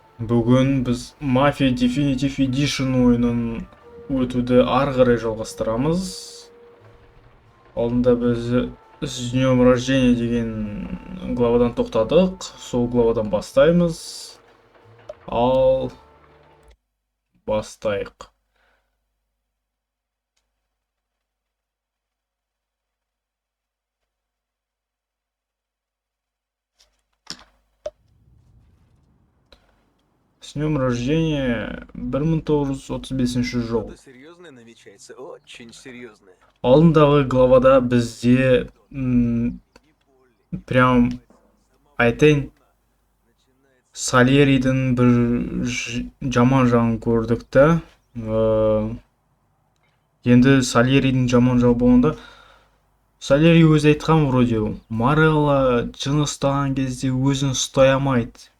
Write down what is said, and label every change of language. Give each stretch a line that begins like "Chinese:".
Kazakh: Бүгін біз Mafia Definitive Edition ойынын өтуді ары қарай жалғастырамыз. Алдында біз с днем рождения деген главадан тоқтадық. Сол главадан бастаймыз. Ал бастайық.
Russian: С днем рождения 1935
Kazakh: жыл.
Russian: Что-то серьезное намечается, очень серьезное.
Kazakh: Алдындағы главада бізде прям айтайын Сальеридің бір жаман жағын көрдік та. Енді Сальеридің жаман жағы болғанда Сальери өзі айтқан вроде Морелла жын ұстаған кезде өзін ұстай алмайды.